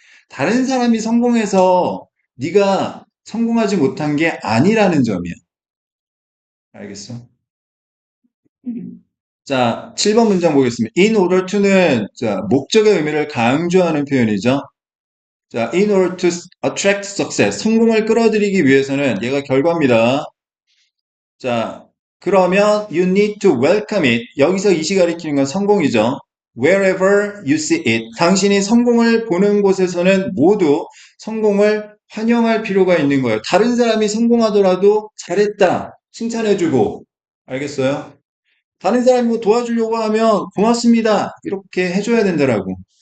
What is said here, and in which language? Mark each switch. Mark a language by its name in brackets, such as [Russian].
[Korean] 다른 사람이 성공해서 네가 성공하지 못한 게 아니라는 점이야. 알겠어? 자, 7번 문장 보겠습니다. In order to는 자, 목적의 의미를 강조하는 표현이죠. 자, [English] in order to attract success, [Korean] 성공을 끌어들이기 위해서는 얘가 결과입니다. 자, 그러면 [English] you need to welcome it. [Korean] 여기서 이시 가리키는 건 성공이죠. [English] Wherever you see it. [Korean] 당신이 성공을 보는 곳에서는 모두 성공을 환영할 필요가 있는 거예요. 다른 사람이 성공하더라도 잘했다. 칭찬해주고. 알겠어요? 다른 사람이 뭐 도와주려고 하면 고맙습니다. 이렇게 해줘야 된다라고.